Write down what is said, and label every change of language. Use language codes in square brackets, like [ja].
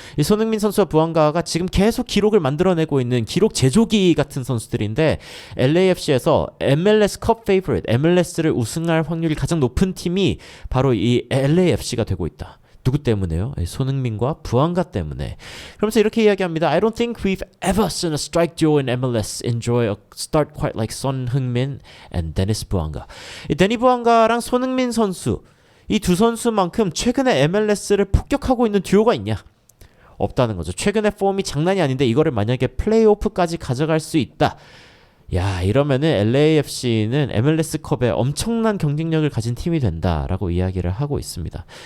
[ko] 이 손흥민 선수와 부앙가가 지금 계속 기록을 만들어내고 있는 기록 제조기 같은 선수들인데, LAFC에서 MLS 컵 페이버릿, MLS를 우승할 확률이 가장 높은 팀이 바로 이 LAFC가 되고 있다. 누구 때문에요? 손흥민과 부앙가 때문에. 그러면서 이렇게 이야기합니다. [en] I don't think we've ever seen a strike duo in MLS enjoy a start quite like Son Heung-min and Dennis Buanga. [ko] 이 데니 부앙가랑 손흥민 선수, 이 두 선수만큼 최근에 MLS를 폭격하고 있는 듀오가 있냐? 없다는 거죠. 최근에 폼이 장난이 아닌데 이거를 만약에 플레이오프까지 가져갈 수 있다. 야, 이러면은 LAFC는 MLS컵에 엄청난 경쟁력을 가진 팀이 된다라고 이야기를 하고 있습니다.